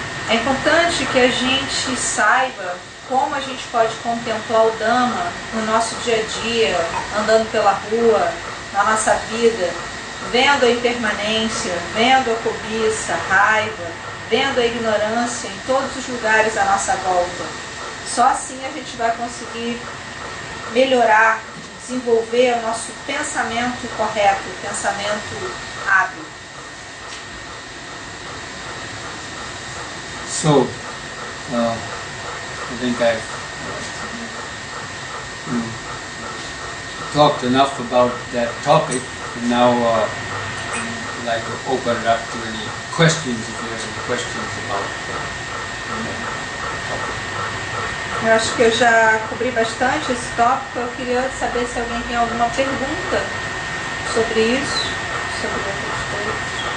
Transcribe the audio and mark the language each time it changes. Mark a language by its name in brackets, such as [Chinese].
[Portuguese] É importante que a gente saiba como a gente pode contemplar o Dhamma no nosso dia a dia, andando pela rua, na nossa vida, vendo a impermanência, vendo a cobiça, a raiva, vendo a ignorância em todos os lugares à nossa volta. Só assim a gente vai conseguir melhorar, desenvolver o nosso pensamento correto, o pensamento hábil. [English] So, I think I've talked enough about that topic, and now I'd like to open it up to any questions, if you have any questions about [Portuguese] Eu acho que eu já cobri bastante esse tópico. Eu queria saber se alguém tem alguma pergunta sobre isso, sobre outras coisas.